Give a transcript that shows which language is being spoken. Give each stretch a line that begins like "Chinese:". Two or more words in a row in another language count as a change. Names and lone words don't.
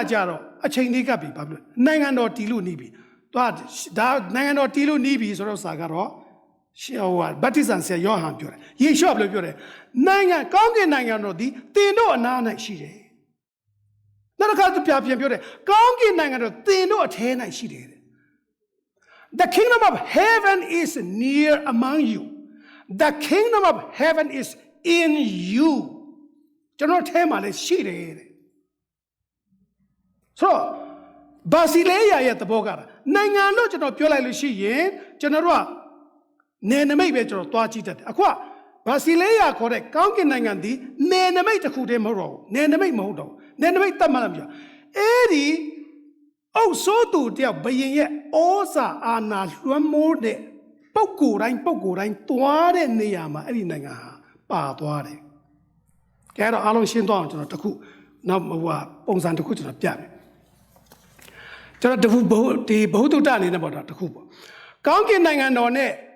Burmese: ကြတော့အချိန်လေးကပ်ပြီဘာပြောနိုင်ငံတော်တည်လို့နေပြီဒါနိုင်ငံတော်တည်လို့နေပြီဆိုတော့စာကတော့ဗတ္တိဇံဆရာယောဟန်ပြောတယ်ယေရှုဘယ်လိုပြောတယ်နိုင်ငံကောင်းကင်နိုင်ငံတော်ဒီတင်တို့အနား၌ရှိတယ်နောက်တစ်ခါသူပြန်ပြောတယ်ကောင်းကင်နိုင်ငံတော်တင်တို့အထဲ၌ရှိတယ်
English: The kingdom of heaven is near among you The kingdom of heaven is in you
Burmese: ကျွန်တော်ထဲမှာလည်းရှိတယ်တဲ့ ဆိုတော့ဘာစီလဲရရဲ့သဘောကနိုင်ငံလို့ကျွန်တော်ပြောလိုက်လို့ရှိရင်ကျွန်တော်တို့ကနယ်နိမိတ်ပဲကျွန်တော်သွားကြည့်တတ်တယ်အခုကဘာ စီလဲရခေါ်တဲ့ကောင်းကင်နိုင်ငံဒီနယ်နိမိတ်တစ်ခုတည်းမဟုတ်တော့ဘူးနယ်နိမိတ်မဟုတ်တော့ဘူးနယ်နိမိတ်တတ်မှလည်းမပြောအဲ့ဒီအုပ်စိုးသူတယောက်ဘယင်ရဲ့ဩဇာအာဏာလွှမ်းမိုးတဲ့ပုဂ္ဂိုလ်တိုင်းသွားတဲ့နေရာမှာအဲ့ဒီနိုင်ငံဟာပါသွားတယ်ကဲတော့အားလုံးရှင်းသွားအောင်ကျွန်တော်တခုနောက်ပုံစံတစ်ခုကျွန်တော်ပြမယ်ကျွန်တော်ဒီဘုဒ္ဓတအနေနဲ့ပေါ့တခုပေါ့ကောင်းကင်နိုင်ငံတော်နဲ့